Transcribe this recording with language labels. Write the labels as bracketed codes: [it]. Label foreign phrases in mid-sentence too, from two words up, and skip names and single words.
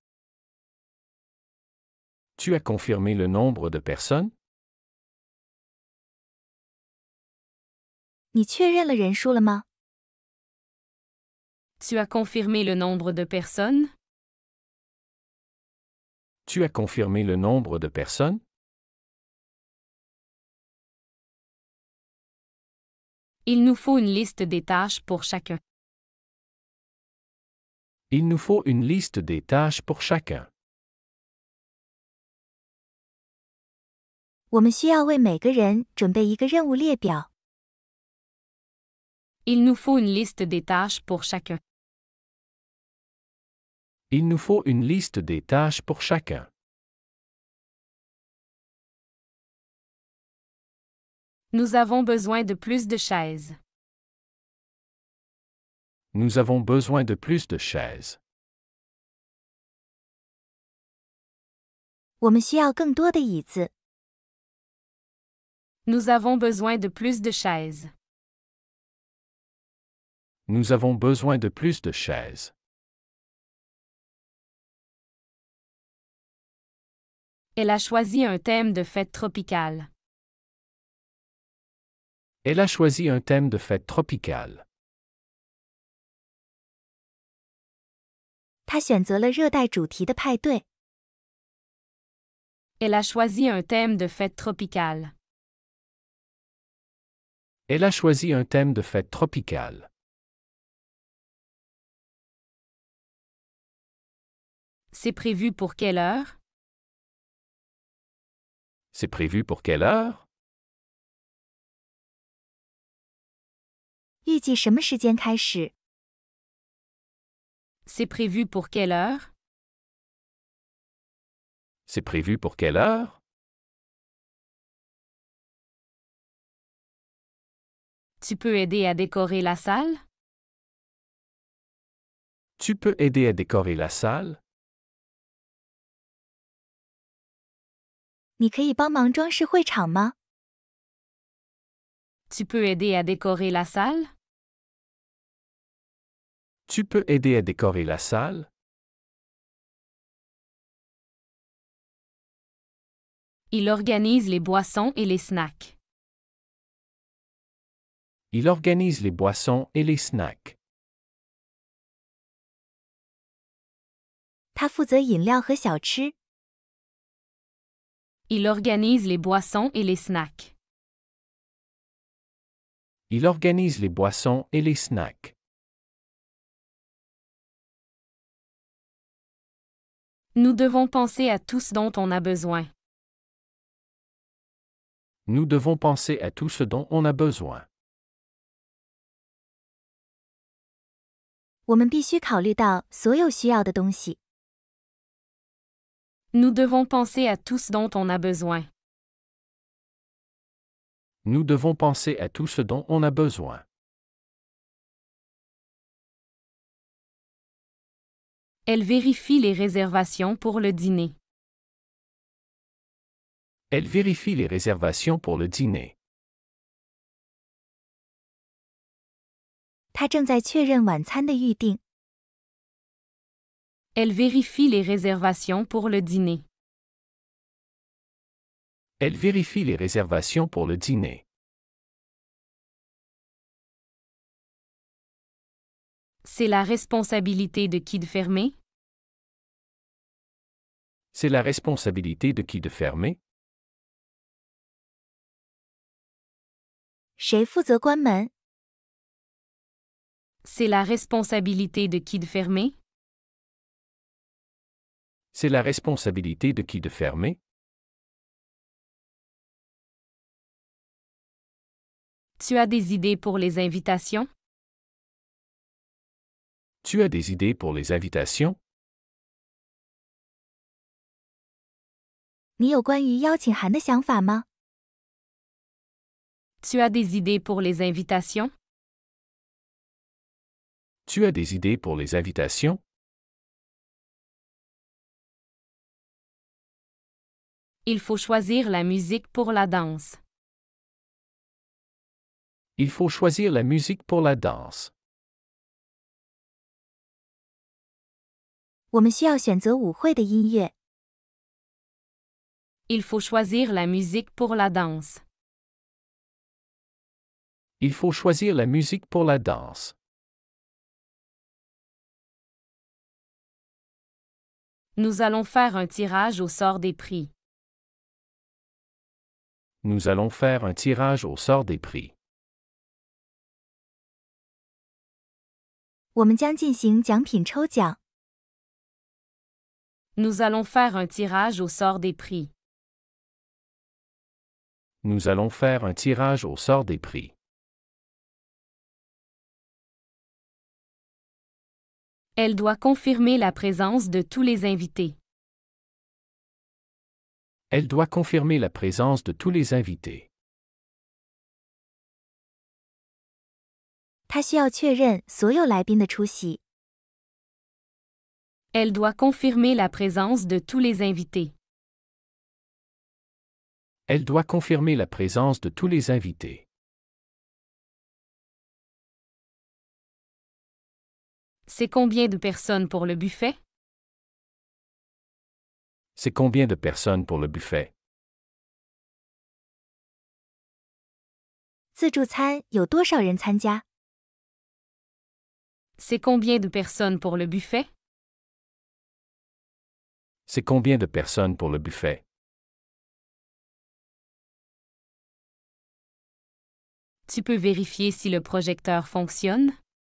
[fr] Tu as confirmé le nombre de personnes? [zh] 你确认了人数了吗？ [fr] Tu as confirmé le nombre de personnes? Tu as confirmé le nombre de personnes? Il nous faut une liste des tâches pour chacun. Il nous faut une liste des tâches pour chacun. [zh] 我们需要为每个人准备一个任务列表。 [fr] Il nous faut une liste des tâches pour chacun. Il nous faut une liste des tâches pour chacun. Nous avons besoin de plus de chaises. Nous avons besoin de plus de chaises. [zh] 我们需要更多的椅子。 [fr] Nous avons besoin de plus de chaises. Nous avons besoin de plus de chaises. Elle a choisi un thème de fête tropicale. Elle a choisi un thème de fête tropicale. [zh] 他选择了热带主题的派对。 [fr] Elle a choisi un thème de fête tropicale. Elle a choisi un thème de fête tropicale. C'est prévu pour quelle heure? C'est prévu pour quelle heure? [zh] 预计什么时间开始？ [fr] C'est prévu pour quelle heure? C'est prévu pour quelle heure? Tu peux aider à décorer la salle? Tu peux aider à décorer la salle? [zh] 你可以帮忙装饰会场吗？ [fr] Tu peux aider à décorer la salle? Tu peux aider à décorer la salle? Il organise les boissons et les snacks. Il organise les boissons et les snacks. [zh] 他负责饮料和小吃。 [fr] Il organise les boissons et les snacks. Il organise les boissons et les snacks. Nous devons penser à tout ce dont on a besoin. Nous devons penser à tout ce dont on a besoin. [zh] 我们必须考虑到所有需要的东西。 [fr] Nous devons penser à tout ce dont on a besoin. Nous devons penser à tout ce dont on a besoin. Elle vérifie les réservations pour le dîner. Elle vérifie les réservations pour le dîner. [zh] 他正在确认晚餐的预订。 [fr] Elle vérifie les réservations pour le dîner. Elle vérifie les réservations pour le dîner. C'est la responsabilité de qui de fermer? C'est la responsabilité de qui de fermer? [zh] 谁负责关门？ [fr] C'est la responsabilité de qui de fermer? C'est la responsabilité de qui de fermer? Tu as des idées pour les invitations? Tu as des idées pour les invitations? [zh] 你有关于邀请函的想法吗？ [fr] Tu as des idées pour les invitations? Tu as des idées pour les invitations? Il faut choisir la musique pour la danse. Il faut choisir la musique pour la danse. [zh] 我们需要选择舞会的音乐。 [fr] Il faut choisir la musique pour la danse. Il faut choisir la musique pour la danse. Nous allons faire un tirage au sort des prix. Nous allons faire un tirage au sort des prix. [zh] 我们将进行奖品抽奖。 [fr] Nous allons faire un tirage au sort des prix. Nous allons faire un tirage au sort des prix. Elle doit confirmer la présence de tous les invités. Elle doit confirmer la présence de tous les invités. [zh] 他需要确认所有来宾的出席。 [fr] Elle doit confirmer la présence de tous les invités. Elle doit confirmer la présence de tous les invités. C'est combien de personnes pour le buffet? C'est combien de personnes pour le buffet? [zh] 自助餐有多少人参加？ [fr] C'est combien de personnes pour le buffet? C'est combien de personnes pour le buffet? Tu peux vérifier si le projecteur fonctionne?